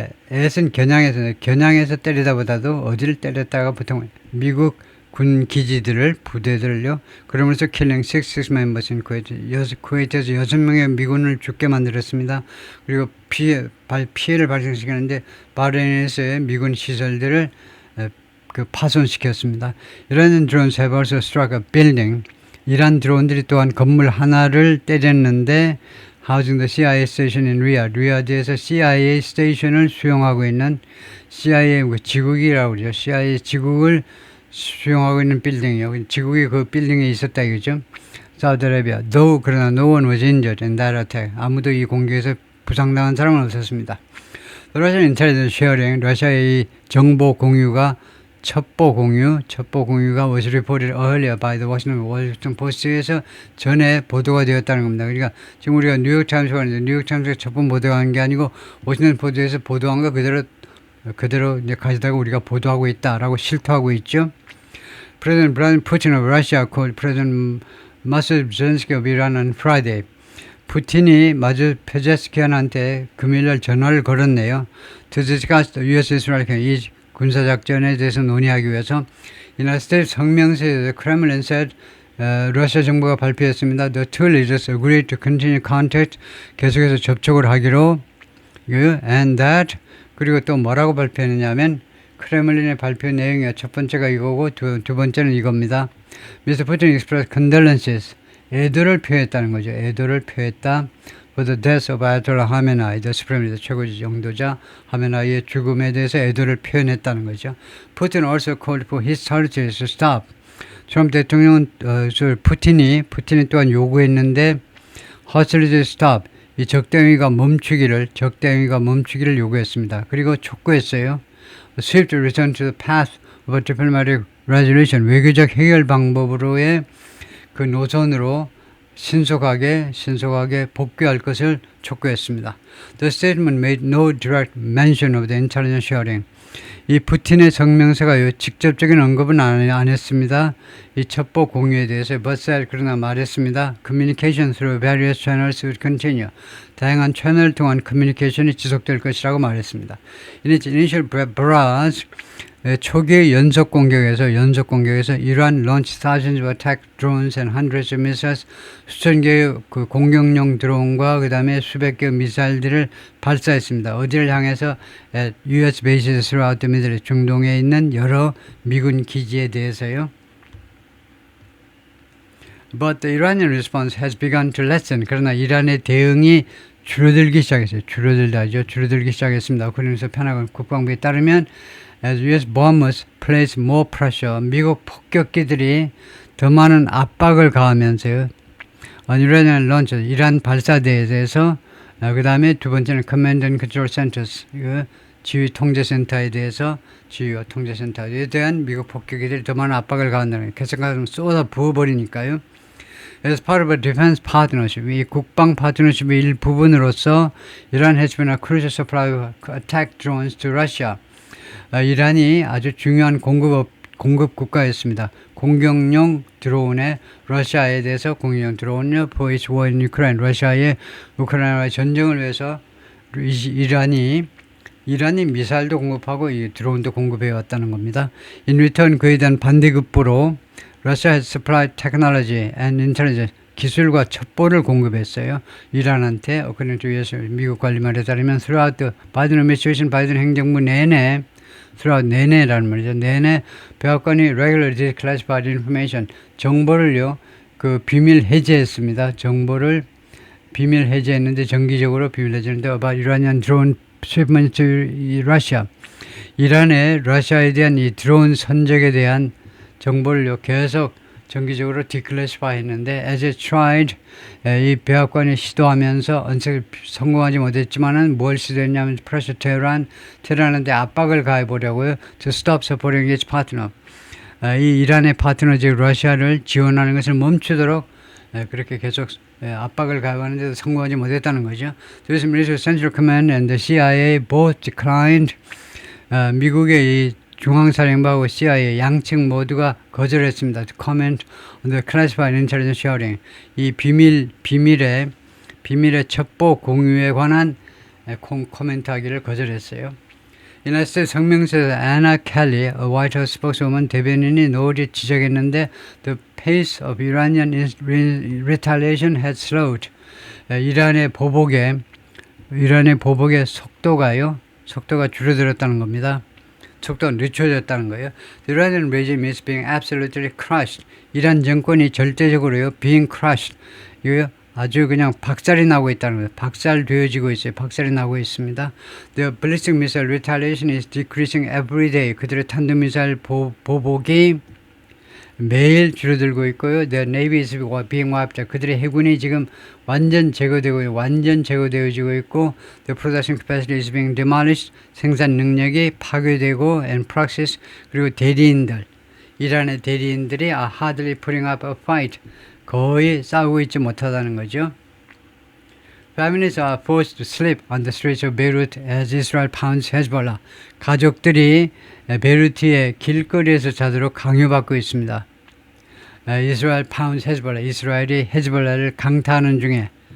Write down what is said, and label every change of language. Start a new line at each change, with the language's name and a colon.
Korean: at은 겨냥해서 때리다보다도 어디를 때렸다가 보통 미국 군 기지들을 부대들을요. 그러면서
English: killing 6 members in Kuwait.
Korean: 쿠웨이트에서 6명의 미군을 죽게 만들었습니다. 그리고 피해를 발생시키는데 바레인에서의 미군 시설들을 파손시켰습니다. 이라는
English: drones have also struck a building.
Korean: 이란 드론들이 또한 건물 하나를 때렸는데
English: housing the CIA station in Riyadh.
Korean: 리야드에서 CIA 스테이션을 수용하고 있는 CIA 지국이라고 그러죠. CIA 지국을 수용하고 있는 빌딩이요. 지국이 그 빌딩에 있었다 이거죠. 사우디아라비아.
English: 그러나 no one was injured in that attack.
Korean: 아무도 이 공격에서 부상당한 사람은 없었습니다.
English: Russian intelligence sharing.
Korean: 러시아의 정보 공유가 첩보 공유가
English: was reported earlier by the Washington Post
Korean: 에서 전에 보도가 되었다는 겁니다. 그러니까 지금 우리가 뉴욕타임스가 하는데 뉴욕타임스가 첫번 보도한 게 아니고 워싱턴 포스트에서 보도한 거 그대로 이제 가져다가 우리가 보도하고 있다라고 실토하고 있죠.
English: President Vladimir Putin of Russia called President Masoud Zelensky of Iran on Friday.
Korean: 푸틴이 마주 페제스키안한테 금요일날 전화를 걸었네요.
English: To discuss the U.S.-Israel
Korean: 이 군사작전에 대해서 논의하기 위해서
English: United States
Korean: 성명서에서
English: Kremlin said
Korean: 러시아 정부가 발표했습니다.
English: The two leaders agreed to continue contact
Korean: 계속해서 접촉을 하기로
English: and that
Korean: 그리고 또 뭐라고 발표했느냐면 크레물린의 발표 내용이요. 첫 번째가 이거고 두 번째는 이겁니다.
English: Mr. Putin expressed condolences.
Korean: 애도를 표했다는 거죠. 애도를 표했다.
English: For the death of Ayatollah Khamenei, the supreme leader,
Korean: 최고지 영도자 하메나이의 죽음에 대해서 애도를 표현했다는 거죠.
English: Putin also called for hostilities to stop.
Korean: 트럼프 대통령은 푸틴이 또한 요구했는데
English: hostilities to stop.
Korean: 이 적대행위가 멈추기를 요구했습니다. 그리고 촉구했어요.
English: Swift return to the path of a diplomatic resolution.
Korean: 외교적 해결 방법으로의 그 노선으로 신속하게 복귀할 것을 촉구했습니다.
English: The statement made no direct mention of the intelligence sharing.
Korean: 이 푸틴의 성명서가 직접적인 언급은 안 했습니다. 이 첩보 공유에 대해서
English: but said
Korean: 그러나 말했습니다.
English: Communication through various channels would continue.
Korean: 다양한 채널을 통한 커뮤니케이션이 지속될 것이라고 말했습니다.
English: In its initial barrage
Korean: 초기의 연속 공격에서
English: Iran launched thousands of attack drones and hundreds of missiles.
Korean: 수천 개의 그 공격용 드론과 그 다음에 수백 개의 미사일들을 발사했습니다. 어디를 향해서
English: U.S. bases throughout the Middle East,
Korean: 중동에 있는 여러 미군 기지에 대해서요.
English: But the Iranian response has begun to lessen.
Korean: 그러나 이란의 대응이 줄어들기 시작했습니다. 그러면서 편하고 국방부에 따르면
English: As U.S. bombers place more pressure,
Korean: 미국 폭격기들이 더 많은 압박을 가하면서요.
English: Iranian launches,
Korean: 이란 발사대에 대해서 그 다음에 두 번째는
English: Command and Control Centers,
Korean: 지휘 통제센터에 대해서 지휘와 통제센터에 대한 미국 폭격기들이 더 많은 압박을 가한다는 거예요. 계속해서 쏟아 부어버리니까요.
English: As part of a defense partnership,
Korean: 이 국방 파트너십의 일부분으로서
English: Iran has been a crucial supplier of attack drones to Russia.
Korean: 이란이 아주 중요한 공급 국가였습니다. 공격용 드론의 러시아에 대해서 공격용 드론을
English: for its war in Ukraine,
Korean: 러시아의 우크라이나와의 전쟁을 위해서 이란이 미사일도 공급하고 이 드론도 공급해 왔다는 겁니다.
English: In return
Korean: 그에 대한 반대급부로
English: Russia has supplied technology and intelligence,
Korean: 기술과 첩보를 공급했어요. 이란한테.
English: according to US
Korean: 미국 관리 말에 따르면
English: throughout the Biden administration,
Korean: 바이든 행정부 내내 내내라는 말이죠. 내내 백악관이
English: regularly declassified information,
Korean: 정보를요, 그 비밀 해제했습니다. 정보를 비밀 해제했는데 정기적으로 비밀 해제했는데
English: about Iranian drone shipment to Russia.
Korean: 이란의 러시아에 대한 이 드론 선적에 대한 정보를요, 계속 정기적으로 디클래시파이 했는데
English: as it tried,
Korean: 이 백악관이 시도하면서 성공하지 못했지만은 뭘 시도했냐면
English: pressure
Korean: 테헤란한테 압박을 가해보려고요.
English: to stop supporting its partner.
Korean: 이 이란의 파트너 즉 러시아를 지원하는 것을 멈추도록 그렇게 계속 압박을 가하는데도 성공하지 못했다는 거죠.
English: The US Military Central Command and the CIA both declined.
Korean: 미국의 이 중앙사령부하고 CIA 양측 모두가 거절했습니다.
English: To comment on the classified intelligence sharing.
Korean: 이 비밀의 첩보 공유에 관한 코멘트하기를 거절했어요.
English: United States
Korean: 성명서에서
English: Anna Kelly, a White House spokeswoman
Korean: 대변인이 노을이 지적했는데
English: the pace of Iranian retaliation had slowed.
Korean: 이란의 보복의 속도가 줄어들었다는 겁니다. 속도가 늦춰졌다는 거예요.
English: The Iranian regime is being absolutely crushed.
Korean: 이란 정권이 절대적으로요,
English: being crushed.
Korean: 이거요, 아주 그냥 박살이 나고 있다는 거예요. 박살되어지고 있어요. 박살이 나고 있습니다.
English: The ballistic missile retaliation is decreasing every day.
Korean: 그들의 탄도미사일 보복이 매일 줄어들고 있고요.
English: The Navy is being wiped out.
Korean: 그들의 해군이 지금 완전 제거되어지고 있고
English: The production capacity is being demolished.
Korean: 생산 능력이 파괴되고
English: and proxies
Korean: 그리고 대리인들 이란의 대리인들이
English: are hardly putting up a fight.
Korean: 거의 싸우고 있지 못하다는 거죠.
English: Families are forced to sleep on the streets of Beirut as Israel pounds Hezbollah.
Korean: 가족들이 베이루트의 길거리에서 자도록 강요받고 있습니다.
English: Israel pounds Hezbollah.
Korean: 이스라엘이 헤즈볼라를 강타하는 중에.